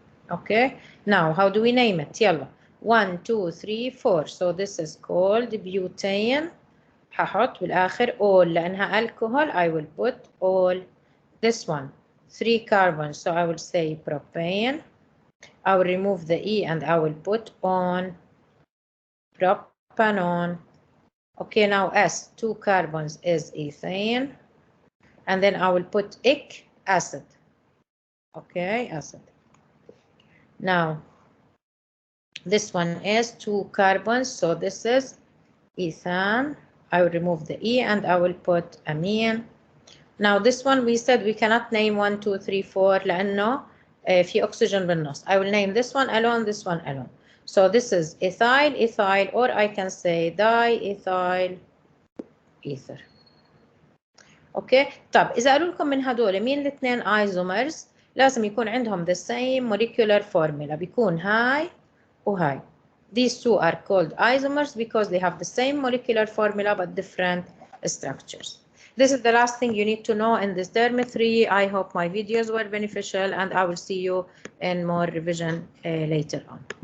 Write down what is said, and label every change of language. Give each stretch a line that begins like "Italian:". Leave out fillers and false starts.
English: Okay, now how do we name it?
Arabic: يلا 1 2 3 4.
English: So this is called butane.
Arabic: هحط بالآخر all لأنها alcohol.
English: I will put all. This one 3 carbons, so I will say propane. I will remove the E and I will put on propanone. Okay, now S, 2 carbons is ethane. And then I will put ic, acid. Okay, acid. Now, this one is 2 carbons, so this is ethane. I will remove the E and I will put amine. Now this one we said we cannot name 1 2 3 4
Arabic: لأنه في
English: oxygen
Arabic: بالنص.
English: I will name this one alone, this one alone. So this is ethyl, ethyl, or I can say diethyl ether.
Arabic: اوكي طب اذا قالوا لكم من هدول مين الاثنين ايزومرز لازم يكون عندهم
English: the same molecular formula.
Arabic: بيكون هاي وهاي.
English: These two are called isomers because they have the same molecular formula but different structures. This is the last thing you need to know in this term 3. I hope my videos were beneficial and I will see you in more revision later on.